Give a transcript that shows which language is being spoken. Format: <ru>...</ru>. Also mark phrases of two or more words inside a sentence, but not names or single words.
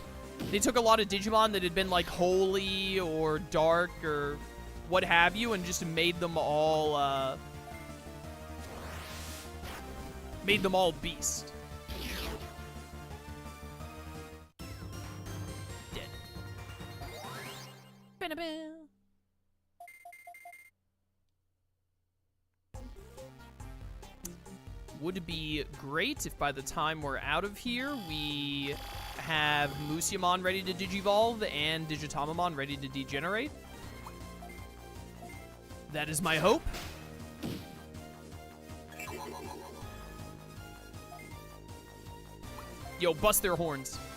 <en>They took a lot of Digimon that had been like holy or dark or what have you and just made them all Beast. Dead. Ba-da-ba. Would be great if by the time we're out of here, we have Musyamon ready to Digivolve and Digitamamon ready to degenerate. That is my hope. Yo, bust their horns.</en>